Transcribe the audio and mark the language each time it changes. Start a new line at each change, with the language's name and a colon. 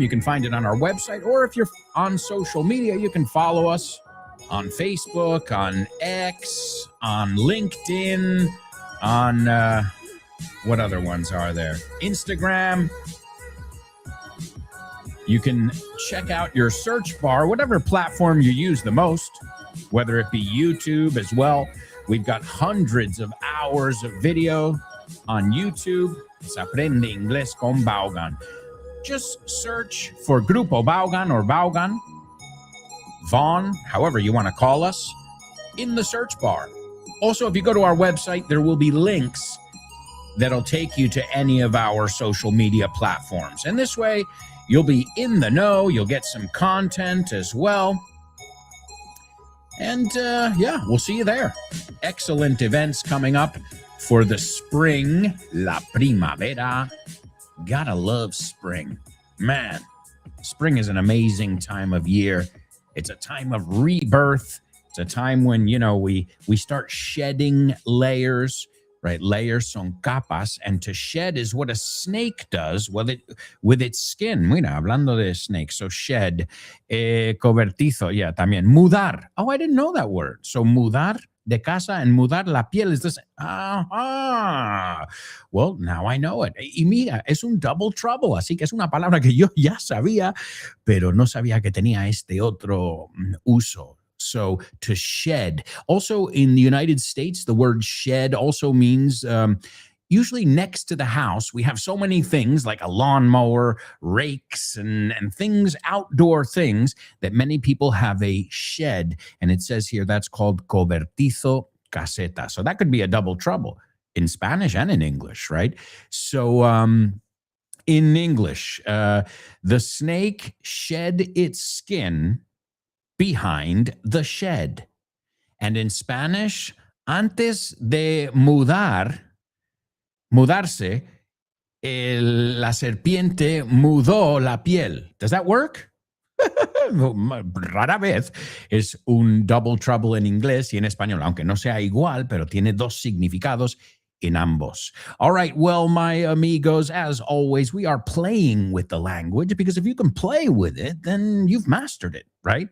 English: You can find it on our website, or if you're on social media, you can follow us on Facebook, on X, on LinkedIn, on what other ones are there? Instagram. You can check out your search bar, whatever platform you use the most, whether it be YouTube as well. We've got hundreds of hours of video on YouTube.
Spanish: Se aprende inglés con Vaughan.
English: Just search for Grupo Vaughan or Vaughan, Vaughn, however you want to call us, in the search bar. Also, if you go to our website, there will be links that'll take you to any of our social media platforms. And this way, you'll be in the know. You'll get some content as well. And yeah, we'll see you there. Excellent events coming up for the spring,
Spanish: la primavera.
English: Gotta love spring. Man, spring is an amazing time of year. It's a time of rebirth. It's a time when, you know, we start shedding layers, right? Layers
Spanish: son capas,
English: and to shed is what a snake does with its skin.
Spanish: Mira, hablando de snake, so shed, cobertizo, yeah, también. Mudar.
English: Oh, I didn't know that word.
Spanish: So mudar de casa and mudar la piel
English: is this.
Spanish: Aha.
English: Well, now I know it.
Spanish: Y mira, es un double trouble, así que es una palabra que yo ya sabía, pero no sabía que tenía este otro uso.
English: So to shed. Also in the United States, the word shed also means usually next to the house, we have so many things like a lawnmower, rakes, and things, outdoor things, that many people have a shed. And it says here that's called cobertizo caseta. So that could be a double trouble in Spanish and in English, right? So in English, the snake shed its skin behind the shed. And in Spanish,
Spanish: antes de mudarse, la serpiente mudó la piel.
English: Does that work?
Spanish: Rara vez es un double trouble en inglés y en español, aunque no sea igual, pero tiene dos significados in ambos.
English: All right, well, my amigos, as always, we are playing with the language, because if you can play with it, then you've mastered it, right?